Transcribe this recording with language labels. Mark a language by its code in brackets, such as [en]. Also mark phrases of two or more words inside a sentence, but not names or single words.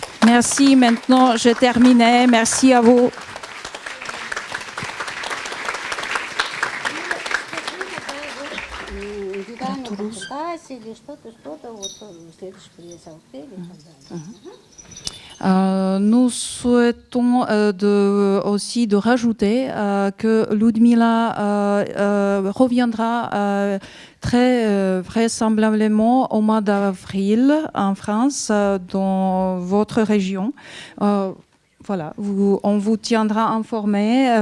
[fr] Merci. Maintenant, je terminais. Merci à vous. [ru] Индивидуально попытайся или что-то вот в следующий приезд в отеле и так далее. [fr] Nous souhaitons aussi de rajouter que Ludmila reviendra très vraisemblablement au mois d'avril en France, dans votre région. Voilà, on vous tiendra informé.